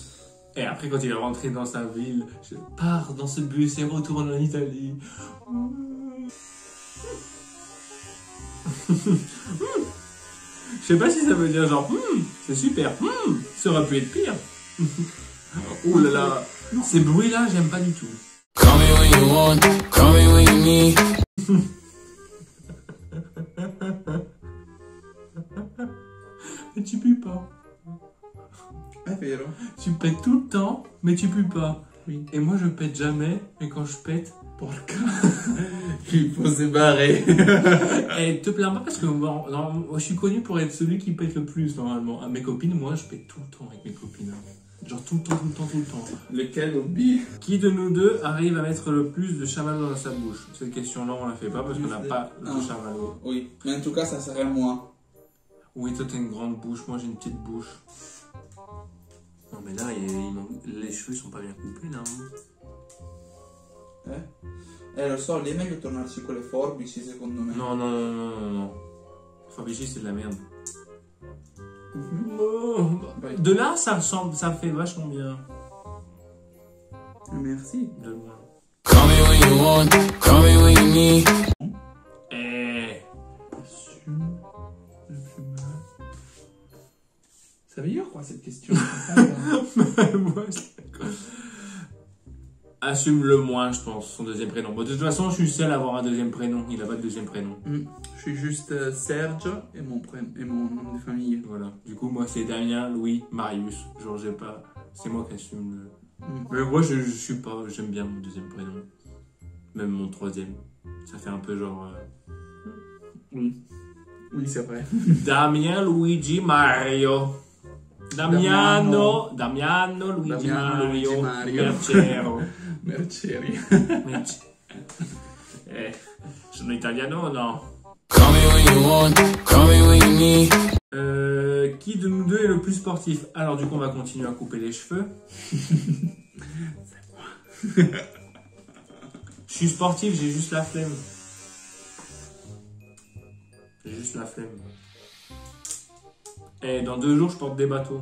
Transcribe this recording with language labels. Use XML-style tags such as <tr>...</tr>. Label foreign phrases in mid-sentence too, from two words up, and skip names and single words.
<fr>Et après, quand il est rentré dans sa ville, je pars dans ce bus et retourne en Italie. Je sais pas si ça veut dire genre, c'est super, ça aurait pu être pire. Oh là là, ces bruits-là, j'aime pas du tout.</fr> <en>Call me when you want, call me when you need.</en> <fr>Mais tu pues pas.</fr> <it>È vero.</it> <fr>Tu pètes tout le temps, mais tu pues pas. Oui. Et moi, je pète jamais, mais quand je pète, Porca. Il faut se barrer. Et te plains pas parce que moi, je suis connu pour être celui qui pète le plus normalement. À mes copines, moi, je pète tout le temps avec mes copines. Genre tout le temps, tout le temps, tout le temps. Lequel oublie? Qui de nous deux arrive à mettre le plus de chamallow dans sa bouche? Cette question-là, on la fait pas parce qu'on n'a pas de chamallow. Oui, mais en tout cas, ça serait moi. Oui, toi, t'as une grande bouche, moi, j'ai une petite bouche. Non, mais là, les cheveux sont pas bien coupés, là.</fr> <it>Lo so, lì è meglio tornarci con le forbici, secondo me.</it> <fr>Non. Fabrici, c'est de la merde. De là, ça ressemble, ça fait vachement bien. Merci. De loin.</fr> <en>Call me when you want, call me when you need.</en> <fr>Assume le plus mal. Ça veut dire quoi cette question? Moi, assume le moins, je pense, son deuxième prénom. Bon, de toute façon, je suis seul à avoir un deuxième prénom. Il a pas de deuxième prénom. Je suis juste Serge et mon nom de famille. Voilà. Du coup, moi, c'est Damien, Louis, Marius. Genre, j'ai pas. C'est moi qui assume le. Mais moi, je suis pas. J'aime bien mon deuxième prénom. Même mon troisième. Ça fait un peu genre. Oui, c'est vrai. Damien, Luigi, Mario. Damiano, Luigi, Mario. Mercero. Merceri.</fr> <it>Sono italiano o no?</it> <en>Call me when you want, call me when you need.</en> <fr>Qui de nous deux est le plus sportif? Alors du coup on va continuer à couper les cheveux. C'est moi. Je suis sportif, j'ai juste la flemme. J'ai juste la flemme. Et dans 2 jours je porte des bateaux.</fr>